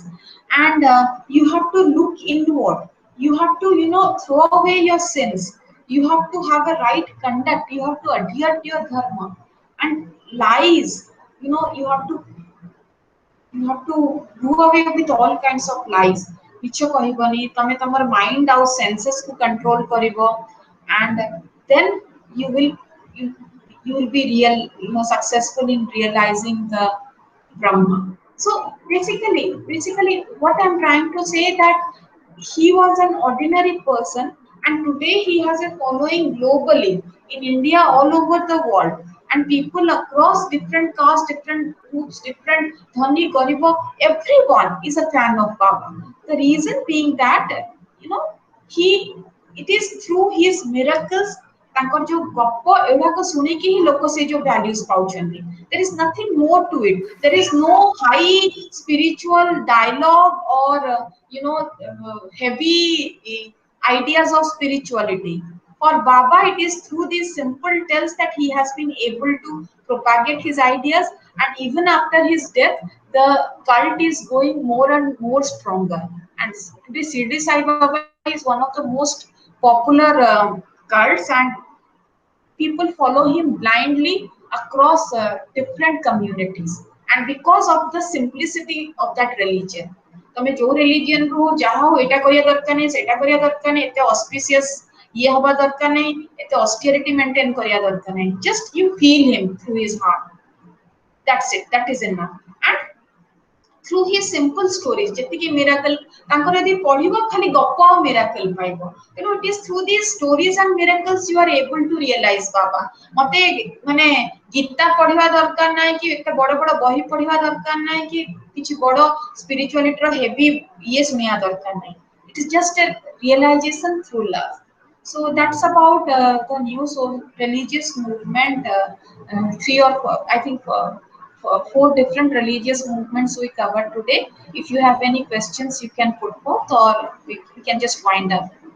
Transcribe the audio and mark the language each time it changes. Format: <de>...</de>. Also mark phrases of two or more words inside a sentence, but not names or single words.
<en>And you have to look inward. You have to, throw away your sins. You have to have a right conduct. You have to adhere to your dharma. And lies, you have to do away with all kinds of lies.</en> <or>ମିଛ କହିବନି ତମେ ତମର ମାଇଣ୍ଡ ଆଉ ସେନ୍ସେସ୍ କୁ କଣ୍ଟ୍ରୋଲ କରିବ</or> <en>and then you will you, you will be successful in realizing the Brahma. So basically what I'm trying to say that he was an ordinary person and today he has a following globally in India, all over the world, and people across different castes, different groups, different</en> <or>ଧନୀ ଗରିବ,</or> <en>everyone is a fan of Baba. The reason being that, you know, he, it is through his miracles,</en> <or>ତାଙ୍କର ଯୋଉ ଗପ ଏଗୁଡାକ ଶୁଣିକି ହିଁ ଲୋକ ସେ ଯୋଉ values ପାଉଛନ୍ତି.</or> <en>There is nothing more to it. There is no high spiritual dialogue or heavy ideas of spirituality. For Baba, it is through these simple tales that he has been able to propagate his ideas, and even after his death, the cult is going more and more stronger. And the Shirdi Sai Baba is one of the most popular cults, and people follow him blindly across different communities, and because of the simplicity of that religion.</en> <or>ତମେ ଯୋଉ ରିଲିଜିୟନ ରୁ ଯାହା ହଉ ଏଇଟା କରିବା ଦରକାର ନାହିଁ, ସେଇଟା କରିବା ଦରକାର ନାହିଁ, ଏତେ ଅସ୍ପିସିୟସ୍ ଇଏ ହବା ଦରକାର ନାହିଁ, ଏତେ ଅସ୍ଟିରିଟି ମେଣ୍ଟେନ କରିବା ଦରକାର ନାହିଁ.</or> <en>Just you feel him through his heart. That's it. That is enough. And through his simple stories,</en> <or>ଯେତିକି miracle ତାଙ୍କର ଯଦି ପଢିବ ଖାଲି ଗପ ଆଉ miracle ପାଇବ.</or> <en>It is through these stories and miracles you are able to realize Baba.</en> <or>ମତେ ମାନେ ଗୀତା ପଢିବା ଦରକାର ନାହିଁ କି ଏତେ ବଡ ବଡ ବହି ପଢିବା ଦରକାର ନାହିଁ କି କିଛି ବଡ spirituality ର heavy ଇଏ ଶୁଣିବା ଦରକାର ନାହିଁ.</or> <en>It is just a realization through love. So that's about the new religious movement. Three or four, I think. Four different religious movements we covered today. If you have any questions, you can put forth, or we can just wind up.</en>